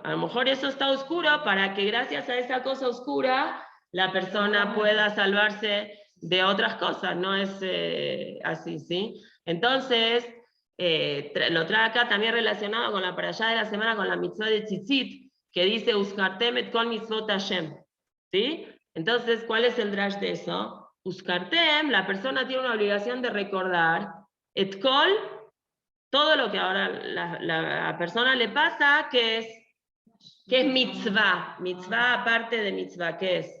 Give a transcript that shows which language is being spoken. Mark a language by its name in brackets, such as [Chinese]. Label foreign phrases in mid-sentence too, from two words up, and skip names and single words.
[Spanish] A lo mejor eso está oscuro para que gracias a esa cosa oscura la persona pueda salvarse de otras cosas, no es así, ¿sí? Entonces, lo trae acá también relacionado con la parashá de la semana, con la mitzvah de Tzitzit, que dice, [Hebrew] Uskartem et kol mitzvot Hashem, [Spanish] ¿sí? Entonces, ¿cuál es el drash de eso? Uskartem, la persona tiene una obligación de recordar, [Hebrew] et kol, [Spanish] todo lo que ahora la persona le pasa, que es mitzvah. Mitzvah aparte de mitzvah, ¿qué es?